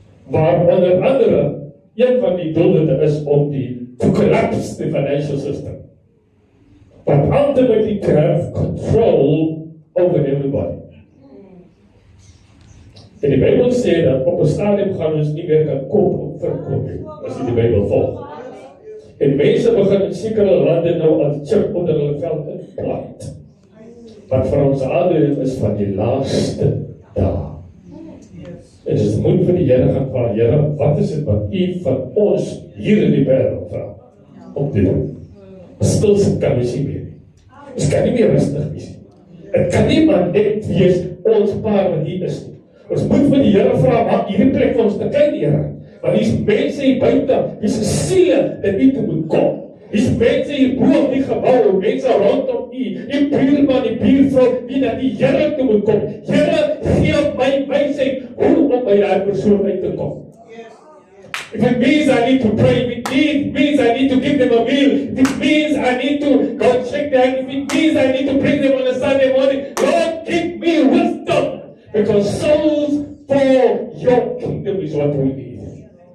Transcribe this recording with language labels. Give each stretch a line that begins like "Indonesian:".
Afrikaans: Waar onder andere, een van die doelwitte is om
English: to collapse the financial system. But ultimately to have control over everybody.
Afrikaans: En die Bybel sê dat op 'n stadium gaan ons nie meer kan koop of verkoop nie, as jy die Bybel volg. En mense begin in sekere lande nou al chip onder hulle vel implant. Wat vir ons aanduiding is van die laaste dae. En dis moet vir die Here gaan vra, Here, wat is dit wat U van ons hier in die wêreld vra om te doen? Stil sit kan ons nie meer nie. Ons kan nie meer rustig wees nie. Dit kan nie maar net wees ons paar wat hier is nie. Ons moet vir die Here vra, maak hierdie plek vir ons te klein, Here. Want hier's mense hier buite, hier's 'n siele dat U toe moet kom. Hier's mense hier bo op die gebou, mense rondom U, die buurman, die buurvrou, die na die Here toe moet kom. Here, gee my wysheid hoe om by daai persoon uit te kom.
English: If it means I need to pray, if it means I need to give them a meal, if it means I need to go check them, if it means I need to bring them on a Sunday morning, Lord, give me wisdom. Because souls for your kingdom is what we need.